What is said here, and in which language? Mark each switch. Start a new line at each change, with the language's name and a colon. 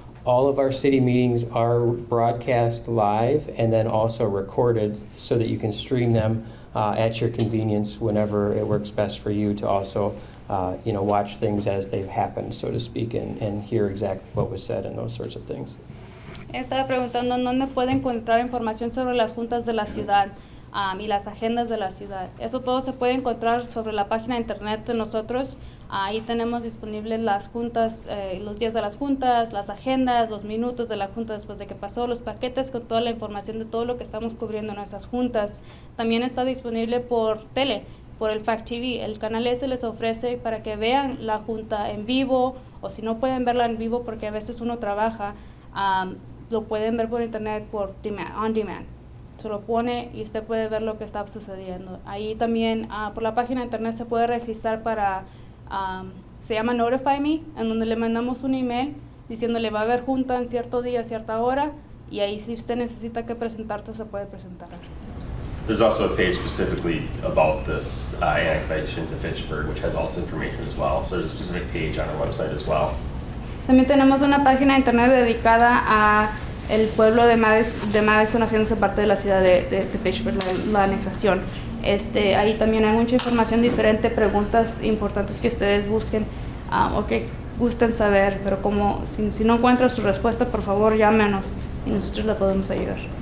English: All of our city meetings are broadcast live and then also recorded so that you can stream them at your convenience whenever it works best for you to also watch things as they've happened, so to speak, and hear exactly what was said and those sorts of things.
Spanish: Estaba preguntando en dónde puede encontrar información sobre las juntas de la ciudad y las agendas de la ciudad. Eso todo se puede encontrar sobre la página de internet de nosotros. Ahí tenemos disponibles las juntas, los días de las juntas, las agendas, los minutos de la junta después de que pasó, los paquetes con toda la información de todo lo que estamos cubriendo en nuestras juntas. También está disponible por tele, por el Fact TV. El canal ese les ofrece para que vean la junta en vivo, o si no pueden verla en vivo porque a veces uno trabaja, lo pueden ver por internet por on demand. Se lo pone y usted puede ver lo que está sucediendo. Ahí también por la página de internet se puede registrar para, se llama Notify Me, en donde le mandamos un email diciéndole va a haber junta en cierto día, cierta hora, y ahí si usted necesita que presentarse se puede presentar.
English: There's also a page specifically about this annexation to Fitchburg, which has also information as well. So there's a specific page on our website as well.
Spanish: También tenemos una página de internet dedicada a el pueblo de Madison haciéndose parte de la ciudad de Fitchburg, la anexación. Ahí también hay mucha información diferente, preguntas importantes que ustedes busquen o que gusten saber, pero como si no encuentran su respuesta, por favor llámenos y nosotros la podemos ayudar.